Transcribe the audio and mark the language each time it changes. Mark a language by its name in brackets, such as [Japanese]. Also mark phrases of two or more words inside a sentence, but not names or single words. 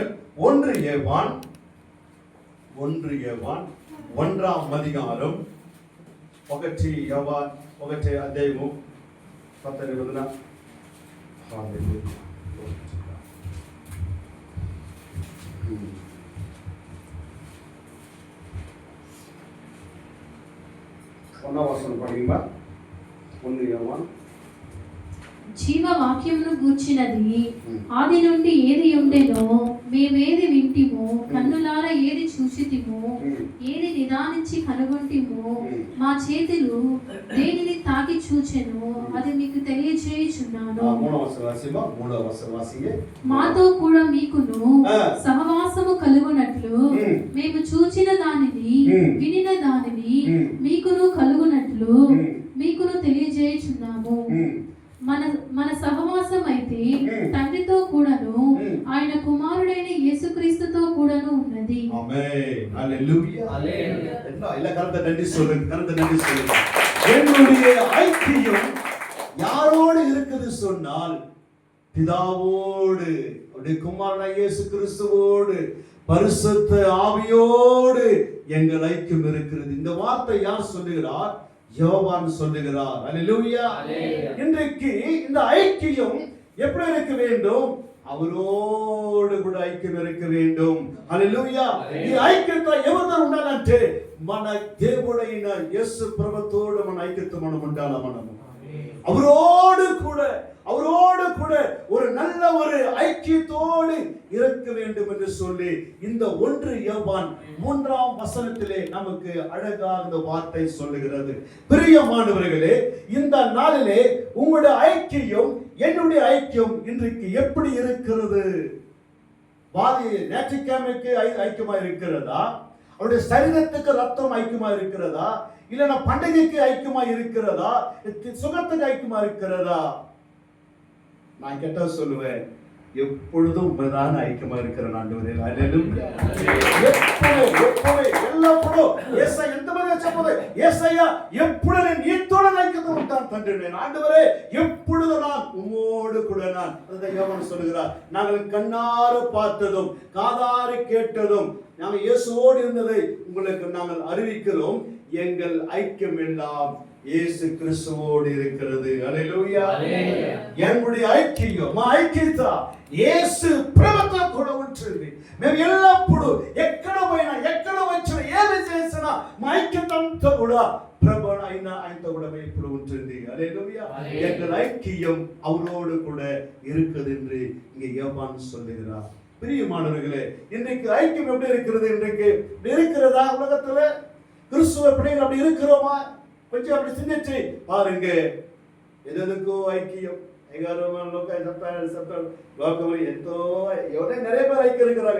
[Tamil] 1 யோவான் 1ஆம் அதிகாரம் 1 யோவான் 1 அத்தியாயம் 10 ஒன்னாம் வசனம் படிங்களா? 1 யோவான். [Telugu] జీవ వాక్యమును గూర్చినది ఆది నుండి ఏది ఉండెనో మేమేది వింటిమో కన్నులార ఏది చూసితిమో ఏది నిదానించి కనుగొంటిమో మా చేతులు దేనిని తాకి చూచెనో అది మీకు తెలియజేయుచున్నాను. మాతో కూడా మీకును సహవాసము కలుగునట్లు మేము చూచిన దానిని వినిన దానిని మీకును కలుగునట్లు మీకును తెలియజేయుచున్నాము. మన సహవాసం అయితే తండ్రితో కూడాను ఆయన కుమారుడైన యేసుక్రీస్తుతో కూడాను ఉన్నది. [Tamil] ஆமென். ஹல்லேலூயா. ஹல்லேலூயா. எல்லா கரத்தை நன்றி சொல்லுங்க. என்னுடைய ஐக்கியம் யாரோடு இருக்குது சொன்னால் பிதாவோடு, அவருடைய குமாரனாகிய இயேசு கிறிஸ்துவோடு, பரிசுத்த ஆவியோடு எங்கள் ஐக்கியம் இருக்கிறது. இந்த வார்த்தை யார் சொல்லுகிறார்? யோவான் சொல்லுகிறார். ஹல்லேலூயா. இன்றைக்கு இந்த ஐக்கியம் எப்படி இருக்க வேண்டும்? அவரோடு கூட ஐக்கியம் இருக்க வேண்டும். [Telugu] హల్లెలూయా. ఈ ఐక్యత ఎవరితో ఉండాలంటే మన దేవుడైన యేసు ప్రభుతోడు మన ఐక్యత మనం ఉండాలా. [Tamil] మనము அவரோடு கூட ஒரு நல்ல ஒரு ஐக்கியத்தோடு இருக்க வேண்டும் என்று சொல்லி இந்த 1 யோவான் 3ஆம் வசனத்திலே நமக்கு அழகாக இந்த வார்த்தை சொல்லுகிறது. பிரியமானவர்களே, இந்த நாளிலே உங்களுடைய ஐக்கியம் என்னுடைய ஐக்கியம் இன்றைக்கு எப்படி இருக்கிறது? ஞாயிற்றுக்கிழமைக்கு ஐக்கியமா இருக்கிறதா? அவருடைய சரீரத்துக்கு ரத்தம் ஐக்கியமா இருக்கிறதா? இல்ல பண்டிகைக்கு ஐக்கியமா இருக்கிறதா? சுகத்துக்கு ஐக்கியமா இருக்கிறதா? நான் கேட்டா சொல்லுவேன், எப்பொழுதும் உண்மைதான் ஐக்கியமா இருக்கிற ஆண்டவரே. ஹல்லேலூயா. [Telugu] ఎల్లప్పుడూ యేసయ్య ఎంతమంది చెప్పదు, యేసయ్య ఎప్పుడు నీతోనే ఐక్యత ఉంటాను తండ్రి. [Tamil] ஆண்டவரே, எப்பொழுது நான் உம்மோடு கூட நான். அதை யோவான் சொல்லுகிறார், நாங்கள் கண்ணாறு பார்த்ததும் காதாறு கேட்டதும் நாங்கள் இயேசுவோடு இருந்ததை உங்களுக்கு நாங்கள் அறிவிக்கிறோம். எங்கள் ஐக்கியம் எல்லாம் இயேசு கிறிஸ்துவோடு இருக்கிறது. హల్లెలూయా. என்னுடைய ஐக்கியம், [Telugu] మా ఐక్యత యేసు ప్రభుతో కూడా ఉంటుంది. మేము ఎల్లప్పుడూ ఎక్కడ పోయినా ఎక్కడ వచ్చినా ఏమి చేసినా మా ఐక్యత అంతా కూడా ప్రభు ఆయనతో కూడా ఇప్పుడు ఉంటుంది. హల్లెలూయా. [Tamil] எங்கள் ஐக்கியம் அவரோடு கூட இருக்குது என்று இங்கே யோவான் சொல்லுகிறார். பிரியமானவர்களே, இன்றைக்கு ஐக்கியம் எப்படி இருக்கிறது? இன்றைக்கு இருக்கிறதா உலகத்துல? கிறிஸ்துவ பிள்ளைகள் அப்படி இருக்கிறோமா? கொஞ்சம் அப்படி சிந்திச்சு பாருங்க. எதுக்கோ ஐக்கியம் நிறைய பேர் ஐக்கியம் இருக்கிறாங்க.